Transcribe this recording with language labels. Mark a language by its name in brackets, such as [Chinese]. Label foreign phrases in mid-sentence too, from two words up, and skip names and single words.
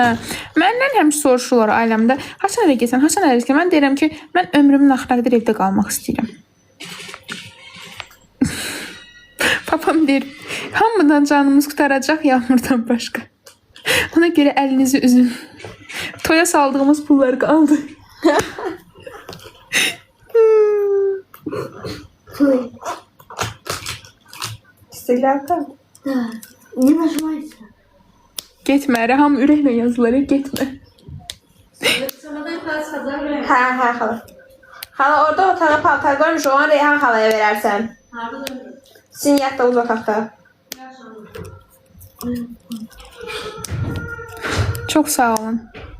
[Azerbaijani] Məndən həmişə soruşurlar ailəmdə. Haçan ərə getsən, haçan ərə getsən. Mən deyirəm ki, mən ömrümün axırına qədər evdə qalmaq istəyirəm. Papam deyir, hamıdan canımız qurtaracaq Yağmurdan başqa. Ona görə əlinizi üzün. Toya saldığımız pullar qaldı. [Russian] Ой. [Azerbaijani] İstiqlalkan. [Russian] Да. Не нажимается. [Azerbaijani] Getmə, Rəham ürəklə yazılar, getmə. Hə, xala. Xala orada otağa paltar qoymuş, onu Reyhan xalaya verərsən. Sizin yatdığınız otaqda. Çox sağ olun.